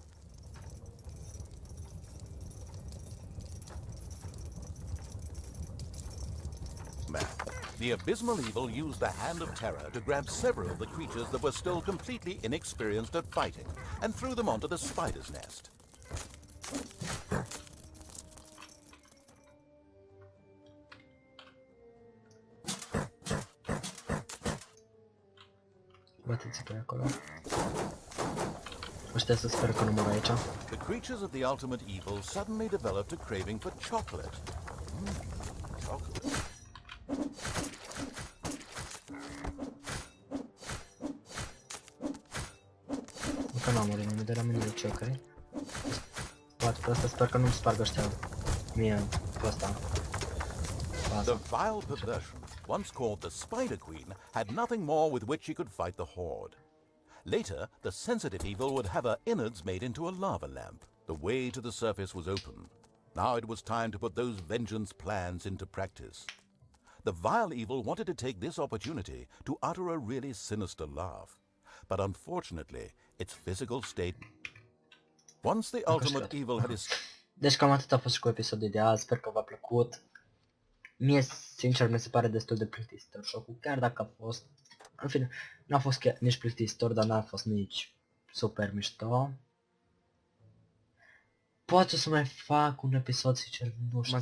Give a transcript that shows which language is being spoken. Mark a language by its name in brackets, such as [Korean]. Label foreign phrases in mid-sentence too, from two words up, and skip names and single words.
[English] The abysmal evil used the Hand of Terror to grab several of the creatures that were still completely inexperienced at fighting and threw them onto the spider's nest. [Romanian] Bateți pe acolo. Ăștia să sper că nu mor aici. [English] The creatures of the ultimate evil suddenly developed a craving for chocolate. Chocolate. [Romanian] Încă n-am murit nimeni de la mine, deci ok. Poate pe asta sper că nu-mi spargă ăștia mie pe ăsta. [English] The vile perversion, once called the Spider Queen, had nothing more with which she could fight the Horde. Later, the sensitive evil would have her innards made into a lava lamp. The way to the surface was open. Now it was time to put those vengeance plans into practice. The vile evil wanted to take this opportunity to utter a really sinister laugh. But unfortunately, its physical state... Once the ultimate evil had [Romanian] Deci cam atât a fost și cu episodul de azi, sper că v-a plăcut. Mie, sincer, mi se pare destul de plictisitor jocul, chiar dacă a fost... În fine, n-a fost chiar nici plictisitor, dar n-a fost nici super mișto. Poate să mai fac un episod, sincer, nu știu.